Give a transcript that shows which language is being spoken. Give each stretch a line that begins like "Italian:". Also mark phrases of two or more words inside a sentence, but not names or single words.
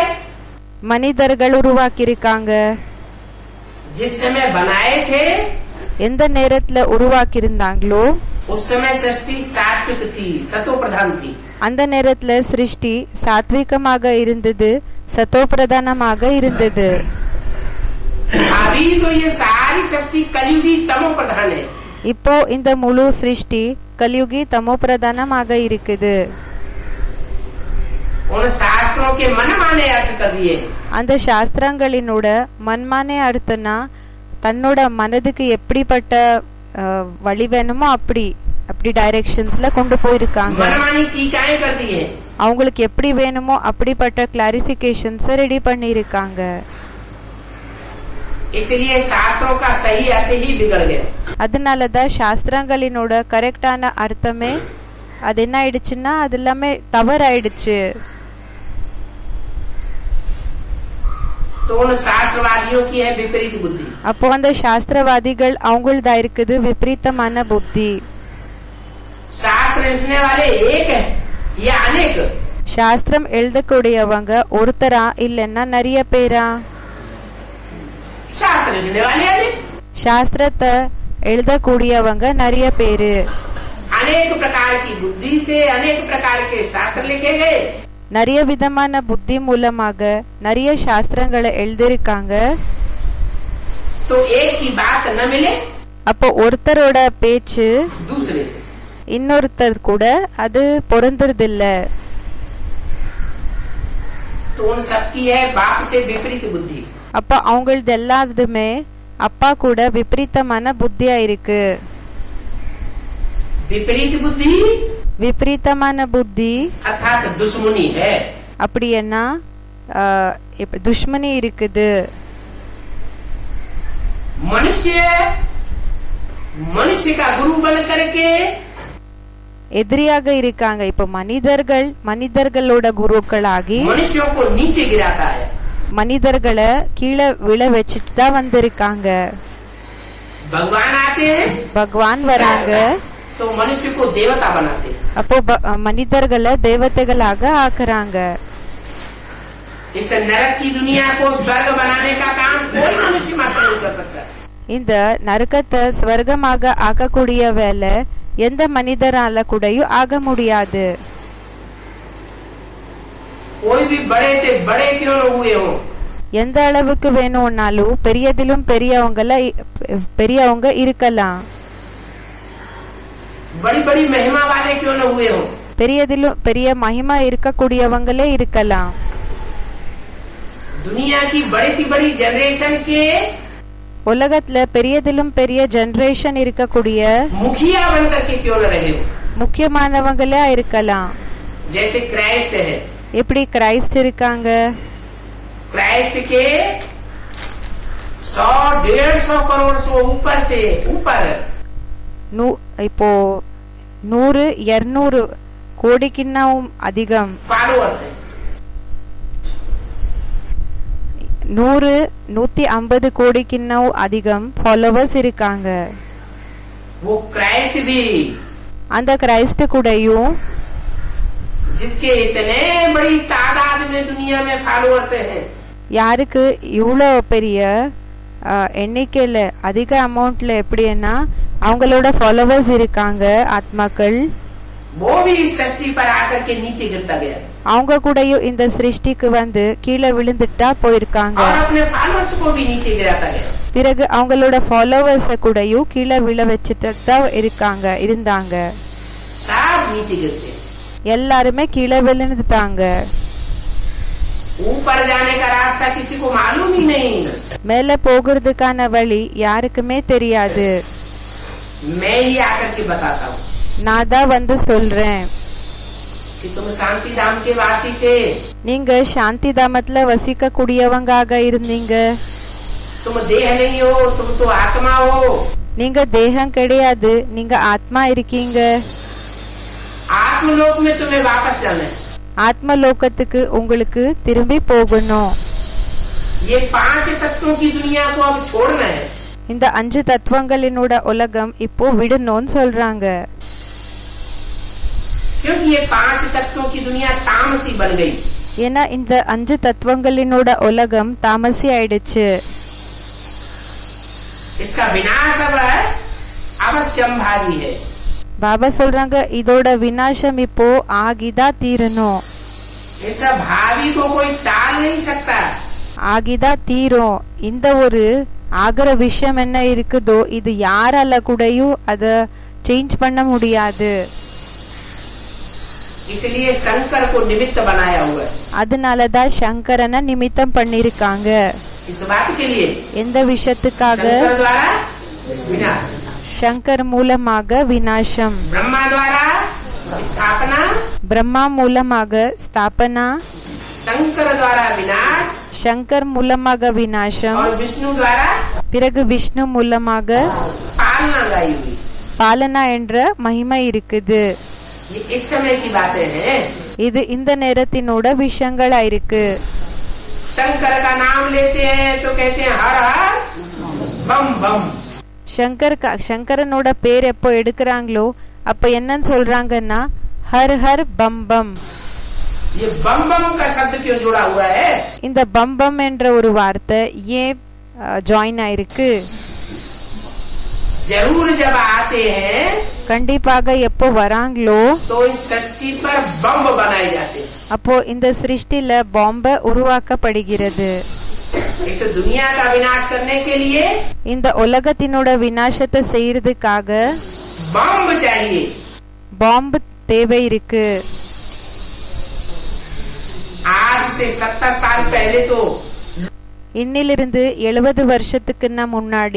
Tamil: மனிதர்கள் உருவாக்கியிருக்காங்க.
Hindi: जिस समय बनाए थे,
Tamil: எந்த நேரத்துல உருவாக்கியிருந்தாங்களோ
Hindi: उस समय सृष्टि सात्विक थी, सतो प्रधान थी.
Tamil: அந்த நேரத்துல சிருஷ்டி சாத்விகமாக இருந்தது, சத்தோ பிரதானமாக இருந்தது.
Hindi: अभी तो ये सारी सृष्टि कलयुगी तमो प्रधान है.
Tamil: இப்போ இந்த முழு சிருஷ்டி கலியுகி தமோ பிரதானமாக இருக்குது.
Hindi: उन शास्त्रों के मन माने अर्थ कर दिए.
Tamil: அந்த சாஸ்திரங்களினோட மன்மானே அர்த்தனா தன்னோட மனதுக்கு எப்படிப்பட்ட வழி வேணுமோ அப்படி அப்படி டைரக்ஷன்ஸ்ல கொண்டு போயிருக்காங்க.
Hindi: मनमानी टीकाएं कर दी है.
Tamil: அவங்களுக்கு எப்படி வேணுமோ அப்படிப்பட்ட
English: clarifications ready
Tamil: பண்ணிருக்காங்க.
Hindi: इसलिए शास्त्रों का सही अर्थ ही बिगड़ गया.
Tamil: அதனாலதான் சாஸ்திரங்களினோட கரெக்டான அர்த்தமே அது என்ன ஆயிடுச்சுன்னா அது எல்லாமே தவறாயிடுச்சு.
Hindi: तो उन शास्त्रवादियों की है विपरीत बुद्धि.
Tamil: அப்போ அந்த சாஸ்திரவாதிகள் அவங்களதா இருக்குது விபரீதமான புத்தி.
Hindi: शास्त्र लिखने वाले एक है या अनेक?
Tamil: சாஸ்திரம் எழுதக்கூடியவங்க ஒருத்தரா இல்லன்னா நிறைய பேரா?
Hindi: शास्त्र लिखने वाले अनेक.
Tamil: சாஸ்திரத்தை எழுதக்கூடியவங்க நிறைய பேரு.
Hindi: अनेक प्रकार की बुद्धि से अनेक प्रकार के शास्त्र लिखे गए.
Tamil: நிறைய விதமான புத்தி மூலமாக நிறைய சாஸ்திரங்களை எழுதிருக்காங்க.
Hindi: तो एक की बात न मिले
Tamil: அப்போ ஒருத்தரோட பேச்சு
Hindi: दूसरे से,
Tamil: இன்னொருத்தர் கூட அது பொருந்துறதில்ல.
Hindi: तो उन सबकी है बाप से विपरीत बुद्धि.
Tamil: அப்ப அவங்களது எல்லாத்துமே அப்பா கூட விபரீதமான புத்தியா இருக்கு.
Hindi: विपरीत बुद्धि
Tamil: விபரீதமான புத்தி
Hindi: अर्थात दुश्मनी है.
Tamil: அப்படி என்ன துஷ்மனி இருக்குது.
Hindi: मनुष्य मनुष्य का गुरु बन करके
Tamil: எதிரியாக இருக்காங்க. இப்ப மனிதர்களோட குருக்களாகி
Hindi: मनुष्यों को नीचे गिराता है.
Tamil: மனிதர்களை கீழே விழ வச்சுட்டு தான் வந்திருக்காங்க.
Hindi: भगवान आते हैं
Tamil: பகவான் வராங்க.
Hindi: तो मनुष्य को देवता बनाते हैं.
Tamil: அப்போ மனிதர்களை தேவதைகளாக ஆக்குறாங்க.
Hindi: इस नरक की दुनिया को स्वर्ग बनाने का काम कोई मनुष्य मात्र नहीं कर सकता.
Tamil: இந்த நரகத்தை ஸ்வர்கமாக ஆக்கக்கூடிய வேலை எந்த மனிதரால கூடயும் ஆக முடியாது.
Hindi: कोई भी बड़े से बड़े क्यों न हुए हो,
Tamil: எந்த அளவுக்கு வேணும்னாலும் பெரியதிலும் பெரியவங்க இருக்கலாம்.
Hindi: बड़ी बड़ी महिमा वाले क्यों न हुए हो,
Tamil: பெரியதிலும் பெரிய மகிமா இருக்கக்கூடியவங்களே இருக்கலாம்.
Hindi: दुनिया की बड़ी जनरेशन के
Tamil: உலகத்துல பெரியதிலும் பெரிய ஜெனரேஷன் இருக்கக்கூடிய
Hindi: मुखिया बनकर के क्यों न रहे हो.
Tamil: முக்கியமானவங்களே இருக்கலாம்.
Hindi: जैसे क्राइस्ट है,
Tamil: எப்படி கிரைஸ்ட் இருக்காங்க.
Hindi: क्राइस्ट के 100-150 करोड़ से ऊपर
Tamil: இப்போ 100-200 கோடிக்குன்னாவும் அதிகம்
Hindi: फॉलोअर्स है.
Tamil: 100-150 கோடிக்குன்னாவும் அதிகம் ஃபாலோவர்ஸ் இருக்காங்க.
Hindi: वो क्राइस्ट भी,
Tamil: அந்த கிரைஸ்ட் கூடயும்
Hindi: जिसके इतने बड़ी तादाद में दुनिया में फॉलोअर्स हैं,
Tamil: யாருக்கு இவ்வளோ பெரிய எண்ணிக்கையில அதிக அமௌண்ட்ல எப்படின்னா அவங்களோட ஃபாலோவர்ஸ் இருக்காங்க ஆத்மாக்கள்,
Hindi: वो भी इस सृष्टि पर आकर के नीचे गिरता गया
Tamil: அவங்க கூடயும் இந்த சிருஷ்டிக்கு வந்து கீழே விழுந்துட்டா போயிருக்காங்க.
Hindi: और अपने फॉलोअर्स को भी नीचे गिराता गया.
Tamil: பிறகு அவங்களோட ஃபாலோவர்ஸ கூடயும் கீழே விழ வச்சுட்டு தான் இருந்தாங்க.
Hindi: सब नीचे गिरते,
Tamil: எல்லாருமே கீழே விழுந்துட்டாங்க.
Hindi: ऊपर जाने का रास्ता किसी को मालूम ही नहीं.
Tamil: மேல போகிறதுக்கான வழி யாருக்குமே தெரியாது.
Hindi: मैं ही आकर के बताता हूँ
Tamil: நான் தான் வந்து சொல்றேன்.
Hindi: कि तुम शांति धाम के वासी थे,
Tamil: நீங்க சாந்தி தாமத்துல வசிக்க கூடியவங்காக இருந்தீங்க.
Hindi: तुम देह नहीं हो, तुम तो आत्मा हो.
Tamil: நீங்க தேகம் கிடையாது, நீங்க ஆத்மா இருக்கீங்க.
Hindi: आत्मलोक में तुम्हें वापस जाना है.
Tamil: ஆத்ம லோகத்துக்கு உங்களுக்கு திரும்பி போகணும்.
Hindi: ये 5 तत्वों की दुनिया को अब छोड़ना है.
Tamil: இந்த 5 தத்துவங்களினோட உலகம் இப்போ விடணும்னு சொல்றாங்க.
Hindi: क्योंकि ये 5 तत्वों की दुनिया तामसी बन गई.
Tamil: ஏன்னா இந்த 5 தத்துவங்களினோட உலகம் தாமசி ஆயிடுச்சு.
Hindi: इसका विनाश अब अवश्यंभावी है.
Tamil: பாபா சொல்றாங்க இதோட விநாசம் இப்போ ஆகிதான் தீரணும்.
Hindi: इस भावी को कोई टाल नहीं सकता.
Tamil: ஆகிதான் தீரும். இந்த ஒரு ஆகிற விஷயம் என்ன இருக்குதோ இது யாரால கூடயும் அத சேஞ்ச் பண்ண முடியாது.
Hindi: इसलिए शंकर को निमित्त बनाया हुआ है.
Tamil: அதனாலதான் சங்கரனை நிமித்தம் பண்ணிருக்காங்க.
Hindi: इस बात के लिए
Tamil: எந்த விஷயத்துக்காக?
Hindi: शंकर द्वारा विनाश.
Tamil: சங்கர் மூலமாக விநாசம்.
Hindi: ब्रह्मा द्वारा स्थापना,
Tamil: பிரம்மா மூலமாக ஸ்தாபனா,
Hindi: शंकर द्वारा विनाश
Tamil: சங்கர் மூலமாக விநாசம்.
Hindi: और विष्णु द्वारा
Tamil: பிறகு விஷ்ணு மூலமாக
Hindi: पालना गाई हुई.
Tamil: பாலனா என்ற மகிமை இருக்குது.
Hindi: ये इस समय की बातें हैं.
Tamil: இது இந்த நேரத்தினோட விஷயங்களா இருக்கு.
Hindi: शंकर का नाम लेते हैं तो कहते हैं हर हर बम बम.
Tamil: சங்கரனோட பேர் எப்போ எடுக்கிறாங்களோ அப்ப என்னன்னு சொல்றாங்கன்னா
Hindi: हर हर बम बम. ये बम बम का शब्द क्यों जुड़ा हुआ है?
Tamil: இந்த
Hindi: बम बम
Tamil: என்ற ஒரு வார்த்தை ஏன் ஜாயின் ஆயிருக்கு?
Hindi: जरूर जब आते हैं
Tamil: கண்டிப்பாக எப்போ வராங்களோ
Hindi: तो इस सृष्टि पर बम बनाए जाते हैं.
Tamil: அப்போ இந்த சிருஷ்டில பாம்ப உருவாக்கப்படுகிறது.
Hindi: इस दुनिया का विनाश करने के लिए
Tamil: இந்த உலகத்தினோட விநாசத்தை செய்யறதுக்காக
Hindi: बम चाहिए.
Tamil: பாம்பு தேவை இருக்கு.
Hindi: आज से 70 साल पहले तो
Tamil: இன்னிலிருந்து 70 வருஷத்துக்கு முன்னாடி